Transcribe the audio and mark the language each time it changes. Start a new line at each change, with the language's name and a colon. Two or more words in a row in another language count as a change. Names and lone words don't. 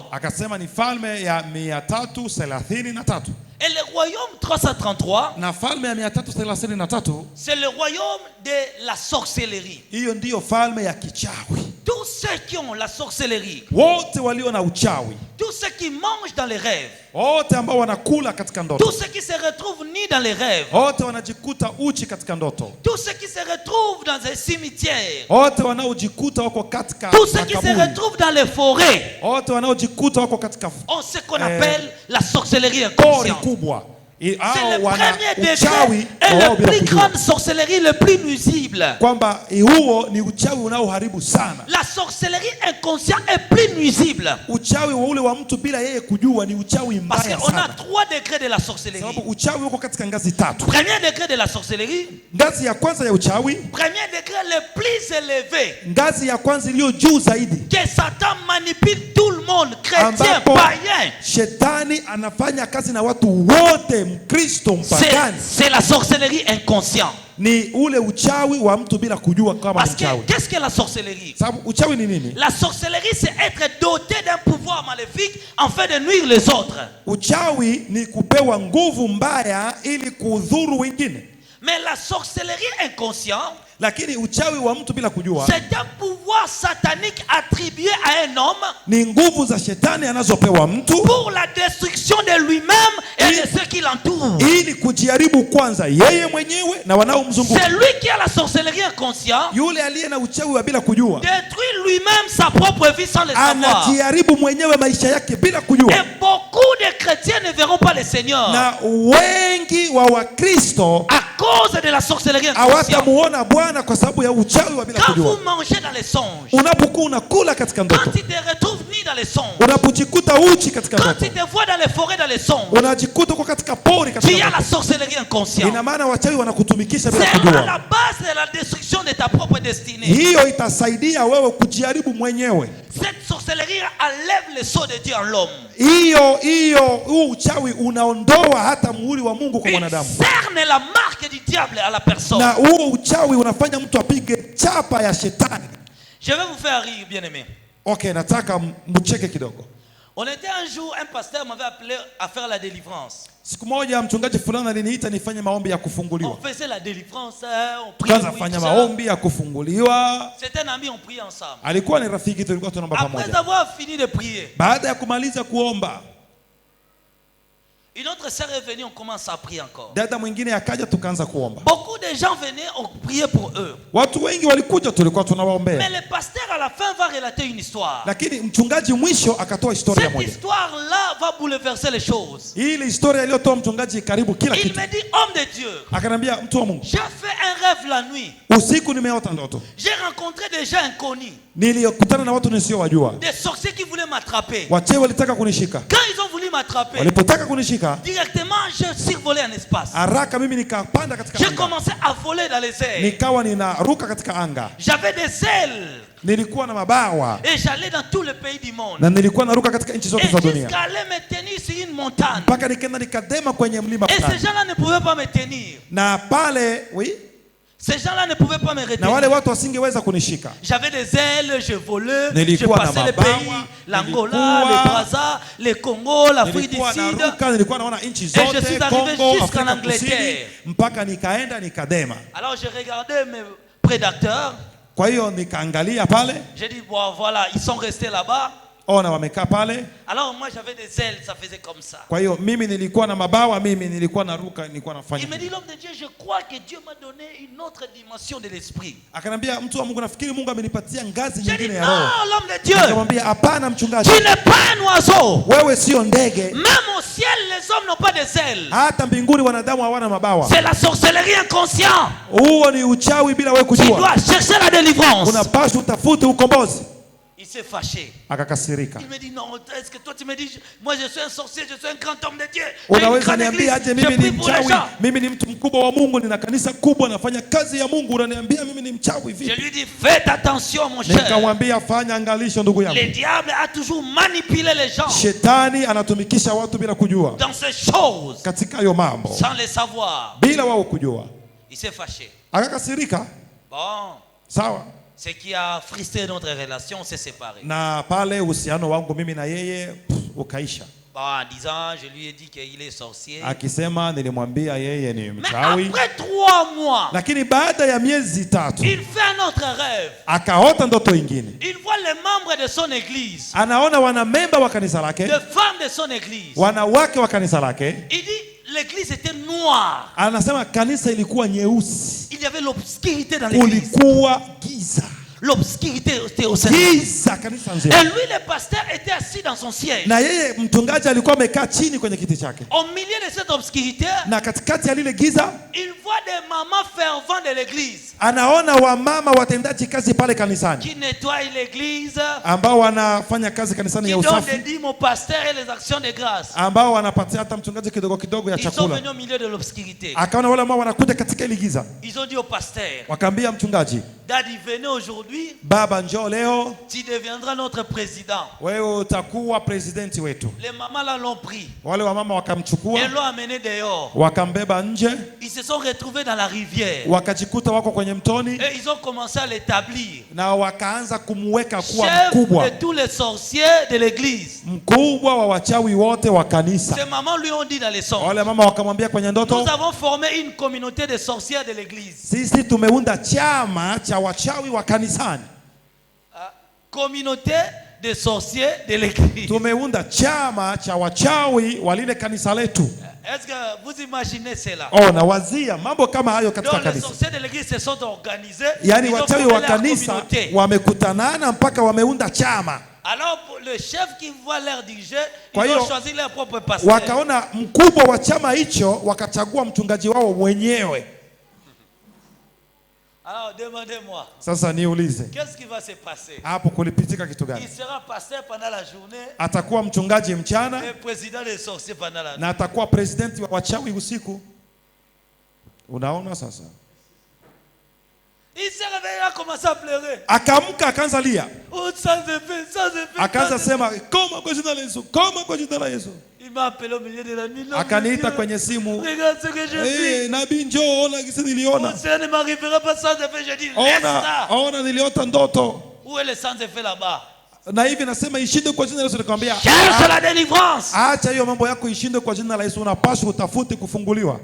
Swahili: Akasema ni falme ya 333.
French: Et le royaume 333,
Swahili: na falme ya 333,
French: c'est le royaume de la sorcellerie.
Swahili: Hiyo ndio falme ya kichawi.
French: Tous ceux qui ont la sorcellerie,
Swahili: wote walio na uchawi,
French: tous ceux qui mangent dans les rêves,
Swahili: wote ambao wanakula katika ndoto,
French: tous ceux qui se retrouvent nus dans les rêves,
Swahili: wote wanajikuta uchi katika ndoto,
French: tous ceux qui se retrouvent dans les cimetières,
Swahili: wote wanaojikuta wako katika
French: tous ceux qui se retrouvent dans les forêts,
Swahili: wote wanaojikuta wako katika
French: on ce qu'on appelle la sorcellerie inconsciente. C'est le premier degré et la plus grande sorcellerie, le plus nuisible.
Swahili: Kwamba huo ni uchawi unaoharibu sana.
French: La sorcellerie inconsciente est plus nuisible.
Swahili: Uchawi wa ule wa mtu bila yeye kujua ni uchawi mbaya sana.
French: Parce qu'on a 3 degrés de la sorcellerie.
Swahili: Sababu uchawi uko katika ngazi 3.
French: Premier degré de la sorcellerie,
Swahili: ngazi ya kwanza ya uchawi,
French: premier degré le plus élevé,
Swahili: ngazi ya kwanza iliyo juu zaidi,
French: que Satan manipule tout le monde, chrétien, païen.
Swahili: Shetani anafanya kazi na watu wote, Mkristo, mpagani.
French: C'est la sorcellerie inconsciente.
Swahili: Ni ule uchawi wa mtu bila kujua kama ni uchawi.
French: Qu'est-ce que la sorcellerie?
Swahili: Sababu uchawi ni nini?
French: La sorcellerie, c'est être doté d'un pouvoir maléfique afin de nuire les autres.
Swahili: Uchawi ni kupewa nguvu mbaya ili kudhuru wengine.
French: Mais la sorcellerie inconsciente,
Swahili: lakini uchawi wa mtu bila kujua,
French: c'est un pouvoir satanique attribué à un homme,
Swahili: ni nguvu za shetani anazopewa mtu
French: pour la destruction de lui-même et de ceux qui l'entourent.
Swahili: ili kujaribu kwanza yeye mwenyewe na wanaomzunguka.
French: C'est lui qui a la sorcellerie inconsciente,
Swahili: Yule aliye na uchawi wa bila kujua
French: détruit lui-même sa propre vie sans le savoir.
Swahili: anajaribu mwenyewe maisha yake bila kujua.
French: Et beaucoup de chrétiens ne verront pas le Seigneur
Swahili: Na wengi wa Wakristo
French: à cause de la sorcellerie inconsciente.
Swahili: hawatamuona Bwana kwa sababu ya uchawi wa bila
French: Quand
Swahili: kujua.
French: vous mangez dans les songes,
Swahili: Unapokuwa unakula katika
French: quand
Swahili: ndoto,
French: tu te retrouves nu dans les songes,
Swahili: unapojikuta uchi katika
French: quand
Swahili: ndoto,
French: tu te vois dans les forêts dans les songes,
Swahili: unajikuta uko katika pori
French: tu
Swahili: katika
French: as la
Swahili: ndoto,
French: sorcellerie inconsciente.
Swahili: ina maana wachawi wanakutumikisha bila
French: C'est à
Swahili: kujua.
French: la base de la destruction de ta propre destinée.
Swahili: Hiyo itasaidia wewe kujaribu mwenyewe.
French: Cette sorcellerie enlève le sceau de Dieu en l'homme.
Swahili: Huu uchawi unaondoa hata muhuri wa Mungu kwa
French: Il
Swahili: mwanadamu.
French: cerne la marque du diable à la personne.
Swahili: Na huo uchawi unafanya mtu apige chapa ya shetani.
French: Je vais vous faire rire, bien-aimé.
Swahili: Okay, nataka mcheke kidogo.
French: On était un jour, un pasteur m'avait appelé à faire la délivrance.
Swahili: Siku moja mchungaji fulani aliniita nifanye maombi ya
French: On
Swahili: kufunguliwa.
French: faisait la délivrance, on priait.
Swahili: Tukaanza fanya maombi ya kufunguliwa.
French: C'était un ami, on priait ensemble.
Swahili: Alikuwa ni rafiki, tulikuwa tunaomba
French: Après
Swahili: pamoja.
French: avoir fini de prier,
Swahili: Baada ya kumaliza kuomba,
French: une autre sœur est venue, on commence à prier encore.
Swahili: dada mwingine akaja, tukaanza kuomba.
French: Beaucoup de gens venaient, on priait pour eux.
Swahili: Watu wengi walikuja, tulikuwa
French: Mais
Swahili: tunawaombea.
French: le pasteur à la fin va relater une histoire.
Swahili: Lakini mchungaji mwisho akatoa historia
French: Cette
Swahili: moja.
French: histoire-là va bouleverser les choses.
Swahili: Ile historia iliyotoa mchungaji karibu kila
French: Il
Swahili: kitu.
French: me dit, homme de Dieu,
Swahili: Akanambia, mtu wa Mungu,
French: j'ai fait un rêve la nuit.
Swahili: usiku nimeota ndoto.
French: J'ai rencontré des gens inconnus,
Swahili: Nilikutana na watu nisiowajua.
French: des sorciers qui voulaient m'attraper.
Swahili: Wachawi walitaka kunishika.
French: Quand ils ont voulu m'attraper,
Swahili: Walipotaka kunishika,
French: directement, j'ai survolé en espace.
Swahili: haraka mimi nikapanda katika
French: J'ai
Swahili: anga.
French: commencé à voler dans les airs.
Swahili: Nikawa ninaruka katika anga.
French: J'avais des ailes
Swahili: Nilikuwa na mabawa
French: et j'allais dans tout le pays du monde.
Swahili: na nilikuwa naruka katika nchi
French: Et
Swahili: zote za dunia.
French: jusqu'à aller me tenir sur une montagne.
Swahili: Mpaka nikaenda nikadema kwenye mlima
French: Et ces
Swahili: fulani.
French: gens-là ne pouvaient pas me tenir.
Swahili: Na pale,
French: Ces gens-là ne pouvaient pas me
Swahili: na wale
French: retenir.
Swahili: watu wasingeweza kunishika.
French: J'avais des ailes, je volais, je
Swahili: Nilikuwa na
French: passais les
Swahili: mabawa,
French: pays, l'Angola,
Swahili: nilikuwa-
French: le Brazza, le Congo, l'Afrique du
Swahili: Nilikuwa
French: Sud.
Swahili: naruka, nilikuwa naona nchi
French: je suis
Swahili: zote,
French: arrivé
Swahili: Kongo,
French: jusqu'en
Swahili: Afrika
French: Angleterre.
Swahili: Kusini, mpaka nikaenda nikadema.
French: Alors je regardais mes prédateurs.
Swahili: Kwa hiyo nikaangalia pale,
French: J'ai dit, bon voilà, ils sont restés là-bas.
Swahili: ona wamekaa pale.
French: Alors moi j'avais des ailes, ça faisait comme ça.
Swahili: Kwa hiyo mimi nilikuwa na mabawa, mimi nilikuwa naruka, nilikuwa nafanya.
French: Il me dit, l'homme de Dieu, je crois que Dieu m'a donné une autre dimension de l'esprit.
Swahili: Akanambia, mtu wa Mungu, nafikiri Mungu amenipatia ngazi
French: J'ai dit,
Swahili: nyingine ya
French: non,
Swahili: roho.
French: l'homme de Dieu,
Swahili: Akamwambia, hapana mchungaji,
French: tu n'es pas un oiseau.
Swahili: wewe sio ndege.
French: Même au ciel, les hommes n'ont pas des ailes.
Swahili: Hata mbinguni wanadamu hawana mabawa.
French: C'est la sorcellerie inconsciente.
Swahili: Huo ni uchawi bila wewe
French: Tu
Swahili: kujua.
French: dois chercher la délivrance.
Swahili: Unapaswa utafute ukombozi.
French: Il s'est fâché.
Swahili: Akakasirika.
French: Il me dit, non, est-ce que toi tu me dis, moi je suis un sorcier, je suis un grand homme de Dieu. J'ai une
Swahili: Unaweza
French: grande
Swahili: niambia aje
French: église,
Swahili: mimi
French: je
Swahili: ni
French: prie pour les
Swahili: mchawi?
French: gens.
Swahili: Mimi ni mtu mkubwa wa Mungu, nina kanisa kubwa, nafanya kazi ya Mungu, unaniambia mimi ni mchawi
French: Je
Swahili: vipi?
French: lui dis, faites attention mon cher.
Swahili: Nikamwambia, fanya angalisho ndugu yangu.
French: Le diable a toujours manipulé les gens
Swahili: Shetani anatumikisha watu bila kujua
French: dans ces choses,
Swahili: katika hayo mambo,
French: sans les savoir.
Swahili: bila wao kujua.
French: Il s'est fâché.
Swahili: Akakasirika.
French: Bon,
Swahili: Sawa.
French: ce qui a frustré notre relation, on s'est séparés.
Swahili: Na pale uhusiano wangu mimi na yeye ukaisha.
French: Bon, en disant, je lui ai dit qu'il est sorcier.
Swahili: Akisema nilimwambia yeye ni
French: Mais
Swahili: mchawi.
French: après 3 mois,
Swahili: Lakini baada ya miezi 3
French: il fait un autre rêve.
Swahili: akaota ndoto ingine.
French: Il voit les membres de son église,
Swahili: Anaona wanamemba wa kanisa lake,
French: les femmes de son église.
Swahili: wanawake wa kanisa lake.
French: Il dit, l'église était noire.
Swahili: Anasema kanisa ilikuwa nyeusi,
French: Il y avait l'obscurité dans l'église.
Swahili: kulikuwa giza.
French: L'obscurité était au centre.
Swahili: Giza kanisa
French: Et
Swahili: nzima.
French: lui, le pasteur, était assis dans son siège.
Swahili: Na yeye mchungaji alikuwa amekaa chini kwenye kiti chake.
French: Au milieu de cette obscurité,
Swahili: Na katikati ya lile giza
French: il voit des mamans ferventes de l'église
Swahili: anaona wamama watendaji kazi pale kanisani
French: qui nettoient l'église,
Swahili: ambao wanafanya kazi kanisani
French: qui
Swahili: ya
French: donnent
Swahili: usafi,
French: des dîmes au pasteur et les actions de grâce.
Swahili: ambao wanapatia hata mchungaji kidogo kidogo ya
French: Ils sont
Swahili: chakula.
French: venus au milieu de l'obscurité.
Swahili: Akaona wale ambao wanakuja katika ile giza,
French: Ils ont dit au pasteur,
Swahili: wakaambia mchungaji,
French: Daddy, venez aujourd'hui.
Swahili: Baba njoo leo.
French: Tu deviendras notre président.
Swahili: Wewe utakuwa presidenti wetu.
French: Les mamans là l'ont pris.
Swahili: Wale wa mama wakamchukua.
French: Ils l'ont amené dehors.
Swahili: Wakambeba nje.
French: Ils se sont retrouvés dans la rivière.
Swahili: Wakajikuta wako kwenye mtoni.
French: Et ils ont commencé à l'établir.
Swahili: Na wakaanza kumweka kuwa
French: chef
Swahili: mkubwa.
French: de tous les sorciers de l'église.
Swahili: Mkubwa wa wachawi wote wa kanisa.
French: Ces mamans lui ont dit dans les songes.
Swahili: Wale mama wakamwambia kwenye ndoto.
French: Nous avons formé une communauté de sorcières de l'église.
Swahili: Sisi tumeunda chama cha wachawi wa kanisani.
French: Communauté de sorciers de l'église.
Swahili: Tumeunda chama cha wachawi wa lile kanisa letu.
French: Est-ce que vous imaginez cela?
Swahili: Oh, na wazia mambo kama hayo katika kanisa.
French: Les sorciers de l'église se sont organisés.
Swahili: Yani wachawi wa kanisa wamekutanana mpaka wameunda chama.
French: Alors le chef qui voit leur diriger, ils ont choisi leur propre pasteur.
Swahili: Wakaona mkubwa wa chama hicho wakachagua mchungaji wao mwenyewe.
French: Alors demandez-moi.
Swahili: Sasa niulize.
French: Qu'est-ce qui va se passer?
Swahili: Hapo kulipitika kitu gani?
French: Il sera pasteur pendant la journée.
Swahili: Atakuwa mchungaji mchana.
French: Et président des sorciers pendant la nuit.
Swahili: Na atakuwa presidenti wa wachawi usiku. Unaona sasa?
French: Il s'est réveillé, a commencé à pleurer.
Swahili: Akaamka akaanza lia.
French: Oh, sans effet, sans effet.
Swahili: Akaanza sema koma kwa jina la Yesu, koma kwa jina la Yesu.
French: Il m'a appelé au milieu de la nuit.
Swahili: Akaniita kwenye simu.
French: Regarde ce que je vis.
Swahili: Nabii njoo, ona kisi niliona.
French: Ça ne m'arrivera pas sans effet, je dis laisse ça.
Swahili: Ona niliota ndoto.
French: Où est le sans effet là-bas?
Swahili: Na hivi nasema ishinde kwa jina la Yesu, nikamwambia
French: cherche la délivrance.
Swahili: Acha hiyo mambo yako ishinde kwa jina la Yesu, unapaswa utafute kufunguliwa.